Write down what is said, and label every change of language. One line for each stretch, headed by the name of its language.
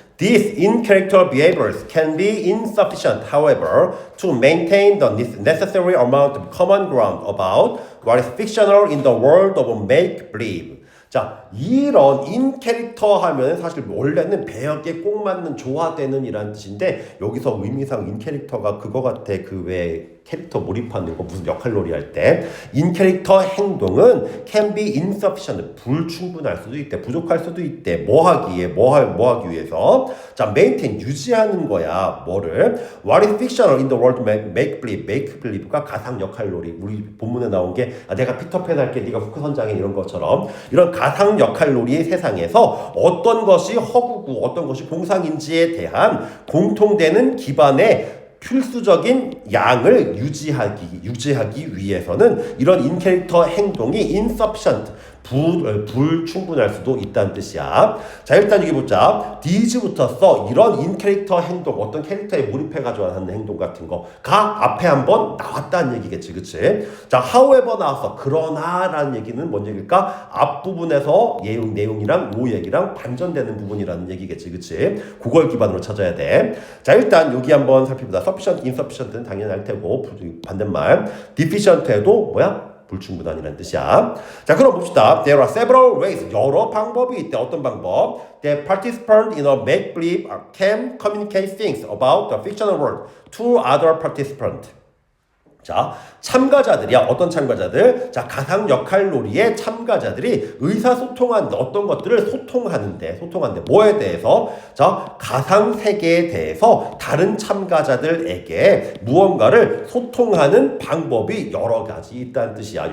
English: These in-character behaviors can be insufficient, however, to maintain the necessary amount of common ground about what is fictional in the world of make-believe.
Korean: 자, 이런 인 캐릭터 하면 사실 원래는 배역에 꼭 맞는 조화되는 이란 뜻인데 여기서 의미상 인 캐릭터가 그거 같아. 그 왜 캐릭터 몰입하는 거 무슨 역할놀이 할 때 인 캐릭터 행동은
English: can be insufficient
Korean: 불충분할 수도 있대. 부족할 수도 있대. 뭐 하기 위해서 자 maintain 유지하는 거야. 뭐를
English: what is fictional in the world make believe
Korean: 가 가상 역할놀이. 우리 본문에 나온 게 내가 피터팬 할게 네가 후크 선장해 이런 것처럼 이런 가상 역할놀이의 세상에서 어떤 것이 허구고 어떤 것이 공상인지에 대한 공통되는 기반의 필수적인 양을 유지하기 위해서는 이런 인캐릭터 행동이 insufficient 불충분할 수도 있다는 뜻이야. 자 일단 여기 보자. these부터 써 이런 인캐릭터 행동 어떤 캐릭터에 몰입해가지고 하는 행동 같은 거가 앞에 한번 나왔다는 얘기겠지. 그치? 자 however 나왔어. 그러나 라는 얘기는 뭔 얘기일까? 앞부분에서 내용이랑 요 얘기랑 반전되는 부분이라는 얘기겠지. 그치? 그걸 기반으로 찾아야 돼. 자 일단 여기 한번 살펴보자. sufficient, insufficient는 당연히 할 테고 반대말 deficient에도 뭐야? 불충분한이라는 뜻이야. 자, 그럼 봅시다.
English: There are several ways.
Korean: 여러 방법이 있대. 어떤 방법?
English: The participant in a make-believe can communicate things about the fictional world to other participants.
Korean: 자, 참가자들이야. 어떤 참가자들? 자, 가상 역할놀이의 참가자들이 의사소통하는데 어떤 것들을 소통하는데 뭐에 대해서? 자, 가상 세계에 대해서 다른 참가자들에게 무언가를 소통하는 방법이 여러 가지 있다는 뜻이야.